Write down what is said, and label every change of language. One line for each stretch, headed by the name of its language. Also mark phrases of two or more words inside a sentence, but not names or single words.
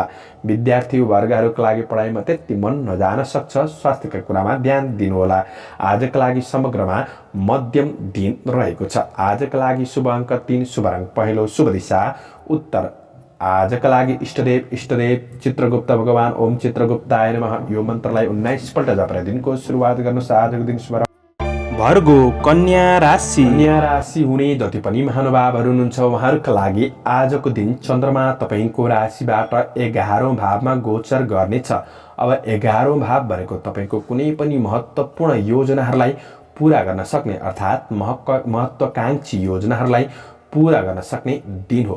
Nepali: विद्यार्थी वर्गहरूका लागि पढाइमा त्यति मन नजान सक्छ। स्वास्थ्यका कुरामा ध्यान दिनुहोला। आजका लागि समग्रमा मध्यम दिन रहेको छ। आजका लागि शुभ अङ्क 3, शुभ रङ पहेँलो, शुभ दिशा उत्तर। आजका लागि इष्टदेव चित्रगुप्त भगवान
Sanskrit: ओम चित्रगुप्ताय नमः
Nepali: यो मन्त्रलाई 19 पल्ट जपेर दिनको सुरुवात गर्नुहोस्। आजको दिन शुभ भर्गो कन्या राशि हुने जति पनि महानुभावहरू हुनुहुन्छ उहाँहरूका लागि आजको दिन चन्द्रमा तपाईको राशिबाट 11औं भावमा गोचर गर्नेछ। अब 11औं भाव भनेको तपाईको कुनै पनि महत्त्वपूर्ण योजनाहरूलाई पूरा गर्न सक्ने अर्थात् महत्त्वाकांक्षी योजनाहरूलाई पूरा गर्न सक्ने दिन हो।